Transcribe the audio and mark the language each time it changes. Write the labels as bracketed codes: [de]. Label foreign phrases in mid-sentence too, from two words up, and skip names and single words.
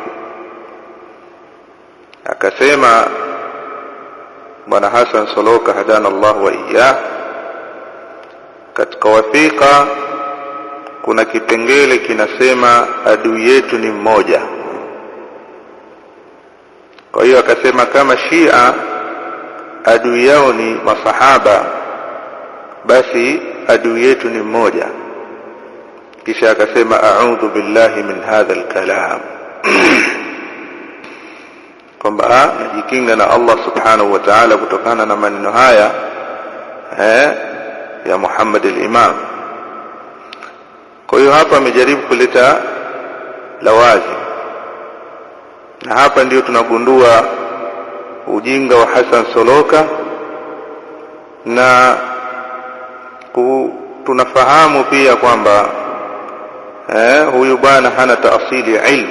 [sw] Akasema Bwana Hassan Soloka [ar] هدانا الله وإياه, [sw] katika wathiqa kuna kipengele kinasema adui yetu ni mmoja. Kwa hiyo akasema kama Shia adui yao ni masahaba, basi adui yetu ni mmoja. Kisha akasema [ar] أعوذ بالله من هذا الكلام, [sw] kwamba najikinga na Allah [ar] سبحانه وتعالى [sw] kutokana na maneno haya ya Muhammad al-Imam. Kwa hiyo hapa amejaribu kuleta lawazi, na hapa ndio tunagundua ujinga wa Hassan Soloka, na tunafahamu pia kwamba huyu bwana hana taasili ya ilmu.